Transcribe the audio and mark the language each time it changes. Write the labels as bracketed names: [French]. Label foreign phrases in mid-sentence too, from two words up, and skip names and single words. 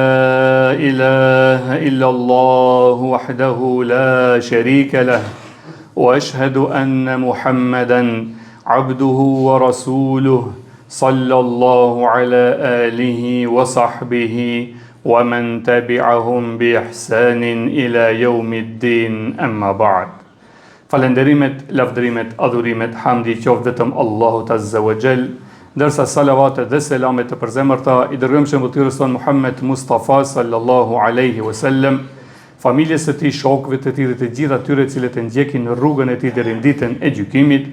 [Arabic] إله إلا الله وحده لا شريك له وأشهد أن محمدا عبده ورسوله صلى الله على آله وصحبه ومن تبعهم بإحسان إلى يوم الدين أما بعد. [Albanian] Falenderimet, lavdërimet, adhurimet, hamdi qoftë vetëm Allahut [Arabic] عز وجل, [Albanian] ndërsa salavatet dhe selamet të përzemërta i dërgojmë shëmbëtyrës tonë Muhammed Mustafa [Arabic] صلى الله عليه وسلم, [Albanian] familjes së tij, shokëve të tij dhe të gjithë atyre cilët e ndjekin në rrugën e tij deri në ditën e gjykimit.